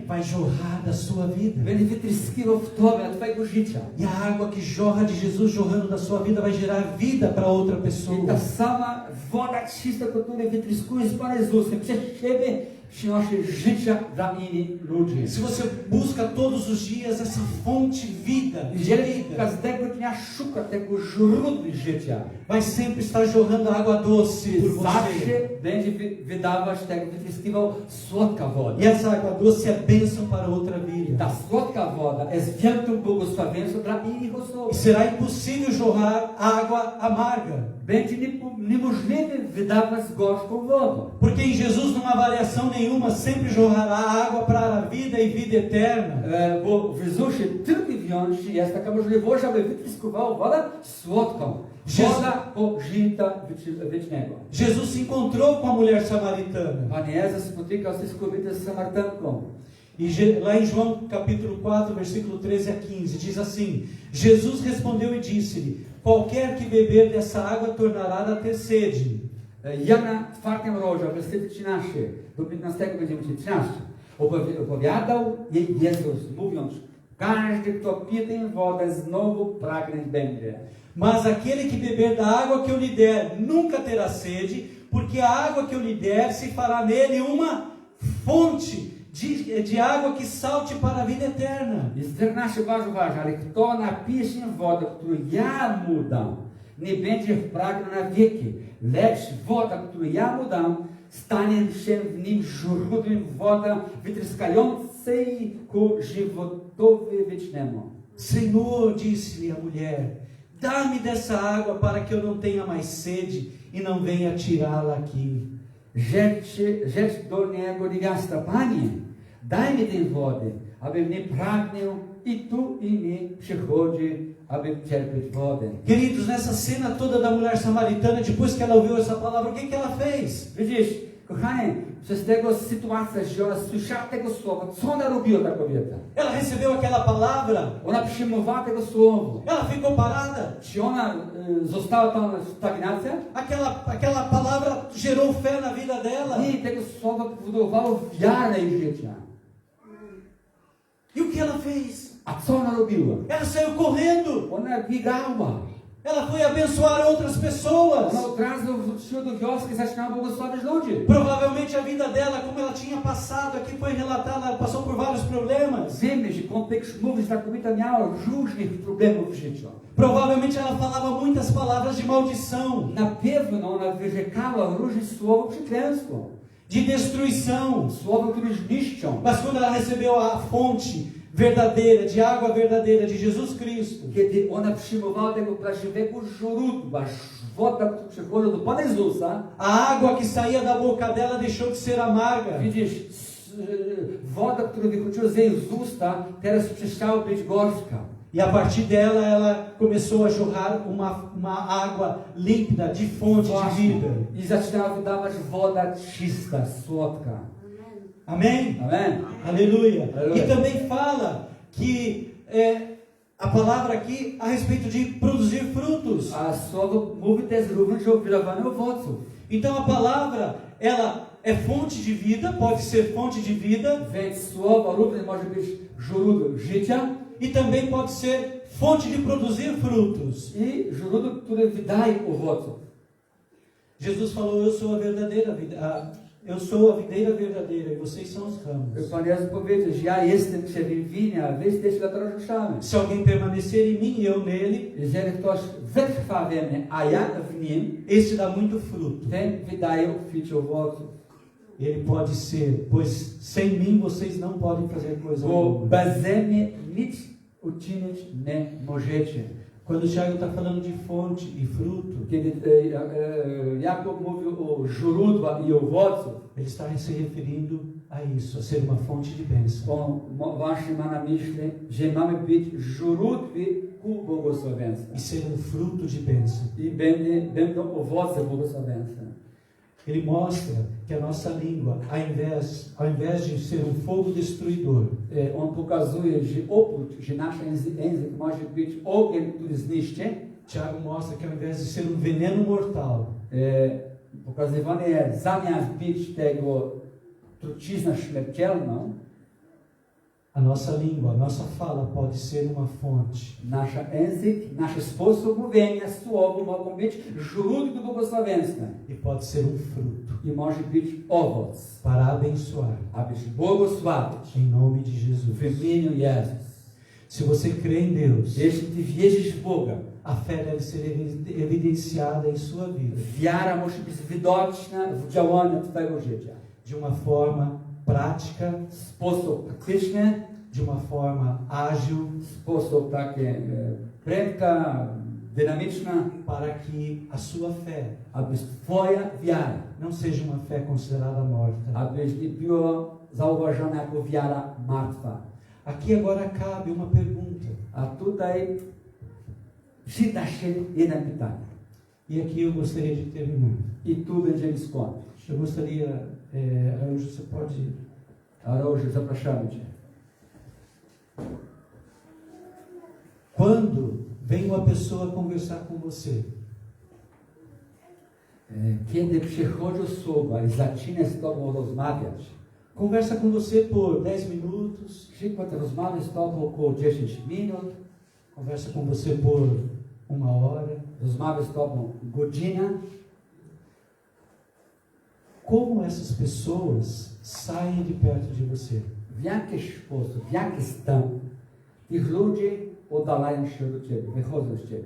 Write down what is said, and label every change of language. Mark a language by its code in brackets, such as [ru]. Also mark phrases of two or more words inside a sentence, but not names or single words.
[pt] vai jorrar da sua vida. [pl] będzie wytryskiwał w Tobie, na Twojego życia. [pt] E a água que jorra de Jesus jorrando da sua vida vai gerar vida para outra [pl] I [pt] pessoa. [pl] ta sama woda czysta, która wytryskuje z Pana Jezusem, przez Ciebie przynosi życia dla innych ludzi. [pt] Se você busca todos os dias essa fonte vida, de [pl] Jeżeli [pt] vida, [pl] każdego dnia szuka tego źródła życia, [pt] vai sempre estar jorrando água doce por você. [pl] zawsze będzie wydawać, tak wytryskiwał słodka woda. [pt] E essa água doce é bênção para outra vida. [pl] Ta słodka woda jest wielkim błogosławieństwem dla innych osób. [pt] E será impossível jorrar água amarga. [pl] Będzie niemożliwe wydawać gorzką wodę. [pt] Porque em Jesus não há variação nenhuma, sempre jorrará água para a vida e vida eterna. [pl] Bo w Jezusie tylko i wyłącznie jest taka możliwość, aby wytryskowała wodę słodką. Woda pożyta wiecznego. [pt] Jesus se encontrou com a mulher samaritana. [pl] Pan Jezus spotykał się z kobietą Samarytanką. [pt] E lá em João capítulo 4, versículo 13 a 15, diz assim: Jesus respondeu e disse-lhe: qualquer que beber dessa água tornará a ter sede. [pl] Jana w 4 rozdziale, wersety 13 do 15 będziemy czytać 13. Opowiadał jej Jezus, mówiąc: każdy, kto pije tę wodę, znowu pragnąć będzie. [pt] Mas aquele que beber da água que eu lhe der nunca terá sede, porque a água que eu lhe der se fará nele uma fonte de água que salte para a vida eterna. [pl] I 14 bardzo ważne, ale kto napije się wodę, którą ja mu dam, nie będzie pragnął na wieki, lecz woda, którą ja mu dam, stanie się w nim źródłem wody wytryskającej ku żywotowi wiecznemu. [pt] Senhor, disse-lhe a mulher, dá-me dessa água para que eu não tenha mais sede e não venha tirá-la aqui. [pl] Rzecz do niego digasta: Panie, daj mi tę wodę, abym nie pragnął i tu i nie przychodzi, aby czerpać wodę. [pt] Queridos, nessa cena toda da mulher samaritana, depois que ela ouviu essa palavra, o que ela fez? [pl] Widzisz, kochani, przez tego sytuacja, że ona słyszała tego słowa, co ona robiła, ta kobieta? [pt] Ela recebeu aquela palavra, [pl] Ona przyjmowała tego słowa. [pt] ela ficou parada. [pl] Czy ona została tam stagnacja? [pt] Aquela palavra gerou fé na vida dela. [pl] Nie, tego słowa powodowało wiarę jej życia. [pt] E o que ela fez? [pl] A co ona robiła? [pt] Ela saiu correndo. [pl] Ona biegała. [pt] Ela foi abençoar outras pessoas. [pl] Ona od razu wróciła do wioski i zaczynała błogosławić ludzi. [pt] Provavelmente a vida dela, como ela tinha passado, aqui foi relatada, ela passou por vários problemas. [pl] Wiemy, że kontekst mówi, że ta kobieta miała różnych problemów w życiu. [pt] Provavelmente ela falava muitas palavras de maldição, [pl] Na pewno ona wyrzekała różne słowa przekleństwo. [pt] de destruição. [pl] Słowa, które zniszczą. [pt] Mas quando ela recebeu a fonte verdadeira, de água verdadeira de Jesus Cristo, [pl] Kiedy ona przyjmowała tego prawdziwego źródła, woda, która przychodzi do Pana Jezusa, [pt] a água que saía da boca dela deixou de ser amarga. [pl] widzisz, woda, która wychodziła z jej usta, teraz przestała być gorzka. [pt] E a partir dela, ela começou a jorrar uma água límpida, de fonte de vida. [pl] I zaczynała wydawać woda czysta, słodka. [pt] Amém? [pl] Amen. [pt] Aleluia. [pl] Aleluia. [pt] E também fala que a palavra aqui a respeito de produzir frutos. [pl] A słowo mówi też również o wydawaniu owoców. [pt] Então a palavra, ela é fonte de vida, pode ser fonte de vida, [pl] Więc słowo również może być źródłem życia [pt] e também pode ser fonte de produzir frutos. [pl] i źródłem, które wydaje owoców. [pt] Jesus falou: eu sou a verdadeira vida, eu sou a videira verdadeira e vocês são os ramos. [pl] Pan Jezus powiedział, że ja jestem krzewem winy, a wy jesteście latarniami. [pt] Se alguém permanecer em mim e eu nele, [pl] Jeżeli ktoś wytrwa we mnie, a ja w nim, [pt] esse dá muito fruto. [pl] ten wydaje obficie owoców. [pt] Ele pode ser, pois sem mim vocês não podem fazer coisa [pl] Bo [pt] alguma. [pl] beze mnie nic uczynić nie możecie. [pt] Quando o Tiago está falando de fonte e fruto, [pl] Jakub mówił o źródła i owoców, [pt] ele está se referindo a isso, a ser uma fonte de bênção. [pl] on właśnie ma na myśli, że mamy być źródłem ku błogosławieństwu. [pt] E ser fruto de bênção. [pl] I będą owoce błogosławieństwa. [pt] Ele mostra que a nossa língua, ao invés de ser fogo destruidor, [pl] On pokazuje, że oprócz, że nasz język może być ogień, który zniszczy, [pt] Tiago mostra que ao invés de ser veneno mortal, [pl] pokazywane jest, zamiast być tego trucizna śmiertelną, [pt] a nossa língua, a nossa fala pode ser uma fonte [pl] nasz język, nasz sposób mówienia, słowo mogą być źródłem błogosławieństwa. [pt] e pode ser fruto [pl] I może być owoc, [pt] para abençoar, [pl] abyś błogosławić [pt] em nome de Jesus. [pl] w imieniu Jezus. [pt] Se você crê em Deus, [pl] Jeśli ty wierzysz w Boga, [pt] a fé deve ser evidenciada em sua vida [pl] wiara musi być widoczna w działaniu twojego życia. [pt] de uma forma prática, [pl] W sposób praktyczny, [pt] de uma forma ágil, [pl] w sposób taki prędka, dynamiczna, [pt] para que a sua fé [pl] aby twoja wiara, [pt] não seja uma fé considerada morta. [pl] abyś nie była zauważona jako wiara martwa. [pt] Aqui agora cabe uma pergunta, [pl] A tutaj przyda się jedno pytanie. [pt] e aqui eu gostaria de terminar. [pl] I tu będziemy skończyć. [pt] Eu gostaria, Araújo, você pode. [pl] Araújo, zapraszamy Cię. [pt] Quando vem uma pessoa conversar com você, [pl] Kiedy przychodzi osoba i zaczyna z Tobą rozmawiać, [pt] conversa com você por 10 minutos, [pl] przykład rozmawiać z Tobą około 10 minut, [pt] conversa com você por 1 hora, [pl] rozmawia z Tobą godzinę, [pt] como essas pessoas saem de perto de você? [pl] w jaki sposób, w jaki stan tych ludzi oddalają się do Ciebie, wychodzą z Ciebie.